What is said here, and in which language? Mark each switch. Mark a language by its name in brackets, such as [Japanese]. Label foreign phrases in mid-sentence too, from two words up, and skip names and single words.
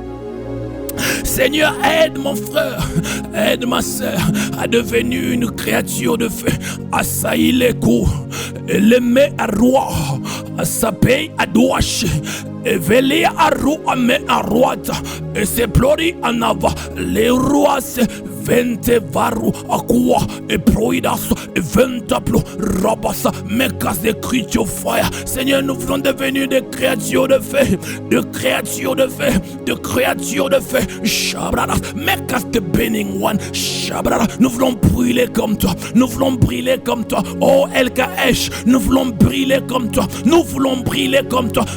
[French] Seigneur, aide mon frère, aide ma soeur à devenir une créature de feu. Asaï les coups, eleme à roi, asapei à douache, évelé à roi, mais à roi, et c'est plori en avant. Les rois se vente varu aqua et proidas et ventaplo rabassa mekas de creatures fire. Seigneur, nous voulons devenir des créatures de feu, de créatures de feu, de créatures de feu. Shabrada, mekas de [English] burning one. [French] Shabrada, nous voulons brûler comme toi, nous voulons brûler comme toi. Oh LKH, nous voulons brûler comme toi, nous voulons brûler comme toi.